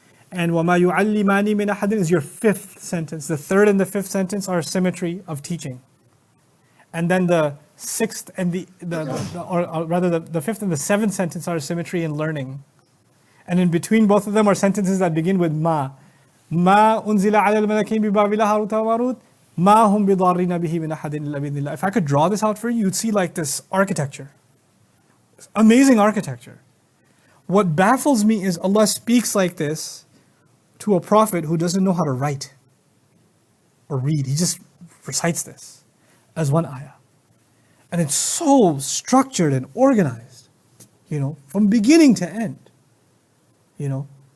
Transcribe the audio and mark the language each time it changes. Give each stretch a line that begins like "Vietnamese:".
English: And
Arabic: وَمَا يُعَلِّمَانِ مِنْ أَحَدٍ
English: is your fifth sentence. The third and the fifth sentence are symmetry of teaching. And then the sixth and the fifth and the seventh sentence are symmetry in learning. And in between both of them are sentences that begin with ma.
Arabic: ما أنزل على الملكين ببابل هاروت وماروت ما هم بضارين به من أحد إلا بإذن الله.
English: If I could draw this out for you, you'd see like this architecture. Amazing architecture. What baffles me is Allah speaks like this to a prophet who doesn't know how to write or read. He just recites this as one ayah. And it's so structured and organized, you know, from beginning to end, you know.